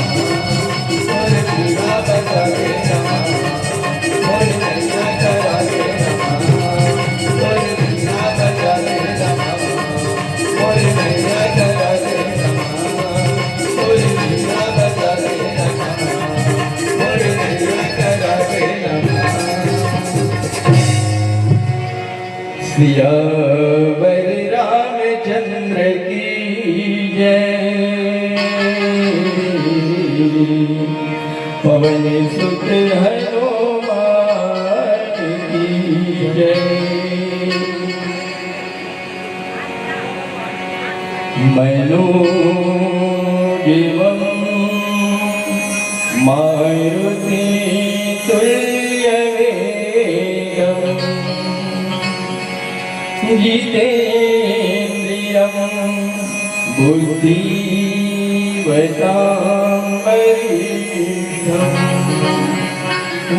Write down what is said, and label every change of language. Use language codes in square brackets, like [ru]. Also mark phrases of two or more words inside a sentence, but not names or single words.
[hi] मोरे बीना बजा दे रमा, मोरे नैया करा दे रमा। मोरे बीना बजा दे रमा, मोरे नैया करा दे रमा। मोरे बीना बजा दे रमा, मोरे नैया करा दे रमा। सियावर रामचंद्र की जय, पवन सुत हनुमान की जय। [sa] मनोजवं मारुति तुल्यवेगम्, जितेन्द्रियं बुद्धिमतां वरिष्ठम्।